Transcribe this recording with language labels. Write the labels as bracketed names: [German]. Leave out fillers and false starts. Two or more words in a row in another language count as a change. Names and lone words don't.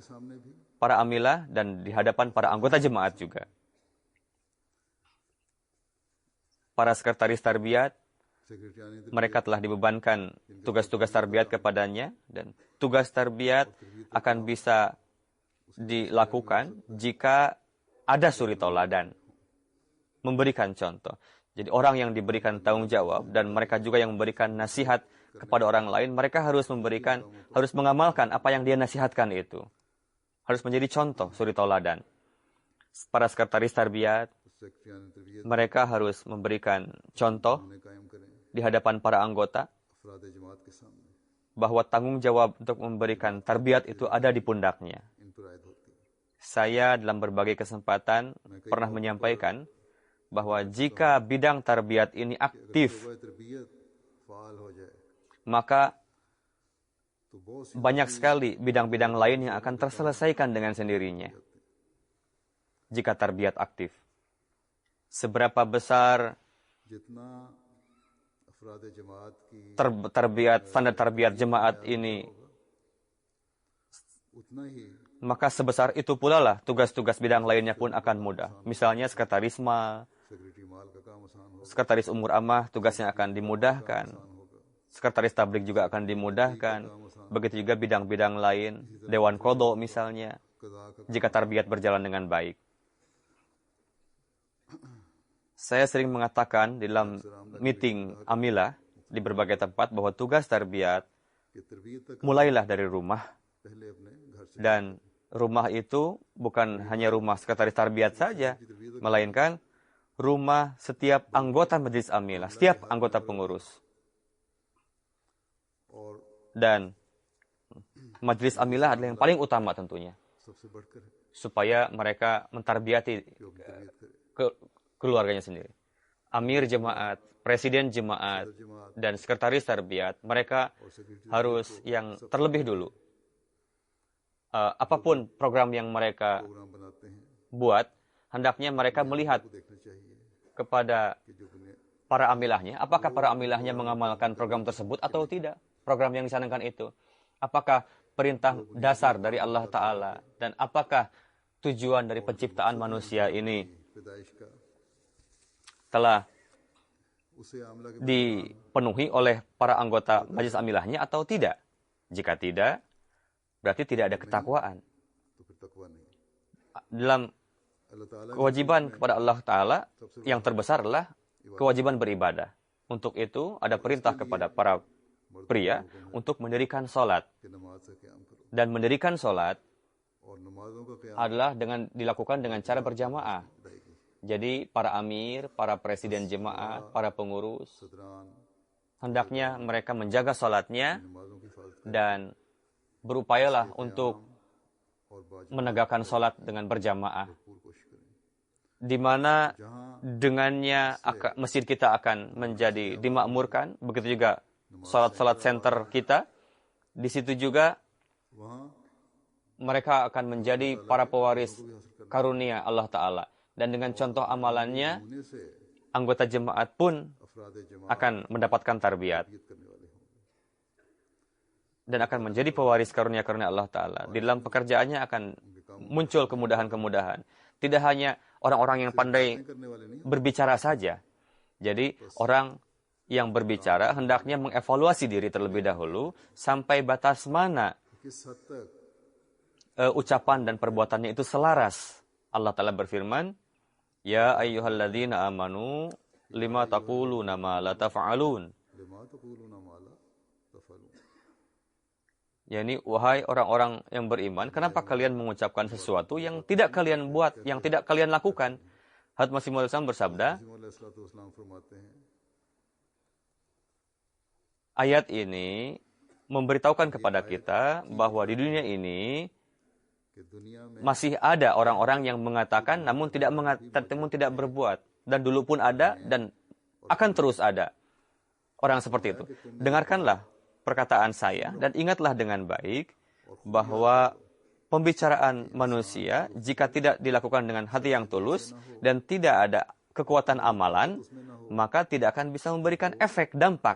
[Urdu] کے سامنے بھی [Indonesian] para amilah, dan di hadapan para anggota jemaat juga. Para sekretaris tarbiyat, [Urdu] सेक्रेटरी [Indonesian] mereka telah dibebankan tugas-tugas tarbiyat kepadanya, dan tugas tarbiyat akan bisa dilakukan jika ada suri toladan, memberikan contoh. Jadi orang yang diberikan tanggung jawab dan mereka juga yang memberikan nasihat kepada orang lain, mereka harus mengamalkan apa yang dia nasihatkan itu. Harus menjadi contoh suri toladan. Para sekretaris tarbiyat, [Urdu] سیکرٹری تربیت [Indonesian] mereka harus memberikan contoh [Urdu] انہیں قائم کریں [Indonesian] di hadapan para anggota [Urdu] افراد جماعت کے سامنے [Indonesian] bahwa tanggung jawab untuk memberikan tarbiyat itu ada di pundaknya. [Urdu] ان پر عائد ہوتی ہے [Indonesian] Saya dalam berbagai kesempatan pernah menyampaikan bahwa jika bidang tarbiyat ini aktif, [Urdu] شعبہ تربیت فعال ہو جائے [Indonesian] maka [Urdu] تو بہت سی [Indonesian] banyak sekali bidang-bidang lain yang akan terselesaikan dengan sendirinya. Jika tarbiyat aktif. Seberapa besar [Urdu] جتنا افراد جماعت کی [Indonesian] standar tarbiyat jemaat ini, [Urdu] اتنا ہی [Indonesian] maka sebesar itu pula lah tugas-tugas bidang lainnya pun akan mudah. Misalnya sekretarisma, [Urdu] سیکرٹری مال کا کام آسان ہوگا [Indonesian] sekretaris umur amah tugasnya akan dimudahkan. Sekretaris tablik juga akan dimudahkan. Begitu juga bidang-bidang lain, dewan qadha misalnya, [Urdu] قضا کا [Indonesian] jika tarbiyat berjalan dengan baik. Saya sering mengatakan di dalam meeting amilah di berbagai tempat bahwa tugas tarbiyat [Urdu] کہ تربیت تک [Indonesian] mulailah dari rumah, [Urdu] پہلے اپنے [Indonesian] Dan rumah itu bukan hanya rumah sekretaris tarbiyat saja, melainkan rumah setiap anggota Majelis Amilah, setiap anggota pengurus. [Urdu] और [Indonesian] Dan Majelis Amilah adalah yang paling utama tentunya, [Urdu] سب سے بڑھ کر ہے [Indonesian] supaya mereka mentarbiyati [Urdu] جو اپنی تربیت کرے [Indonesian] keluarganya sendiri. Amir jemaat, presiden jemaat, [Urdu] जमात [Indonesian] dan sekretaris tarbiyat, mereka [Urdu] اور سیکرٹری [Indonesian] harus yang terlebih dulu. Apapun program yang mereka [Urdu] پروگرام بناتے ہیں [Indonesian] buat, hendaknya mereka melihat [Urdu] وہ دیکھنا چاہیے [Indonesian] kepada [Urdu] کہ جو دنیا [Indonesian] para amilahnya, apakah para amilahnya mengamalkan program tersebut atau tidak, program yang dicanangkan itu. Apakah perintah dasar dari Allah Ta'ala, dan apakah tujuan dari penciptaan manusia ini [Urdu] پیدائش کا [Indonesian] telah [Urdu] اسے عاملہ کے [Indonesian] dipenuhi oleh para anggota majelis amilahnya atau tidak. Jika tidak, berarti tidak ada ketakwaan. [Urdu] تو پھر تقویٰ نہیں [Indonesian] Dalam [Urdu] اللہ تعالیٰ [Indonesian] kewajiban kepada Allah Ta'ala yang terbesar adalah kewajiban beribadah. Untuk itu ada perintah kepada para pria untuk mendirikan sholat. [Urdu] کی نماز سے قیام کرو [Indonesian] Dan mendirikan sholat [Urdu] اور نمازوں کا قیام [Indonesian] adalah dilakukan dengan cara berjamaah. [Urdu] अदायगी [Indonesian] Jadi para amir, para presiden jemaah, para pengurus, [Urdu] सदरान [Indonesian] hendaknya mereka menjaga sholatnya [Urdu] نمازوں کی حفاظت کریں [Indonesian] dan berupayalah untuk [Urdu] اور بعض [Indonesian] menegakkan sholat dengan berjamaah, [Urdu] پوری کوشش کریں [Indonesian] di mana [Urdu] जहाँ [Indonesian] dengannya masjid kita akan menjadi dimakmurkan, begitu juga sholat-sholat center kita. Di situ juga [Urdu] वहाँ [Indonesian] mereka akan menjadi para pewaris karunia Allah Ta'ala. Dan dengan contoh amalannya, [Urdu] ہونے سے [Indonesian] anggota jemaat pun [Urdu] افراد جماعت [Indonesian] akan mendapatkan tarbiyat [Urdu] کرنے والے ہوں گے [Indonesian] dan akan menjadi pewaris karunia-karunia Allah Ta'ala. Di dalam pekerjaannya akan muncul kemudahan-kemudahan. Tidak hanya orang-orang yang pandai [Urdu] کرنے والے نہیں [Indonesian] berbicara saja. Jadi orang yang berbicara hendaknya mengevaluasi diri terlebih dahulu sampai batas mana [Urdu] کس حد تک [Indonesian] ucapan dan perbuatannya itu selaras. Allah Ta'ala berfirman, [Arabic] يا أيها الذين آمنوا لم تقولون ما لا تفعلون. لم تقولون ما لا تفعلون [Indonesian] Yani, wahai orang-orang yang beriman, kenapa kalian mengucapkan sesuatu yang tidak kalian buat, yang tidak kalian lakukan? Hadrat Masih Maud bersabda, [Urdu] علیہ السلام فرماتے ہیں [Indonesian] ayat ini memberitahukan kepada kita bahwa di dunia ini [Urdu] کہ دنیا میں [Indonesian] masih ada orang-orang yang mengatakan namun tidak berbuat, dan dulu pun ada dan akan terus ada orang seperti itu. Dengarkanlah perkataan saya dan ingatlah dengan baik bahwa pembicaraan manusia jika tidak dilakukan dengan hati yang tulus dan tidak ada kekuatan amalan, maka tidak akan bisa memberikan efek dampak.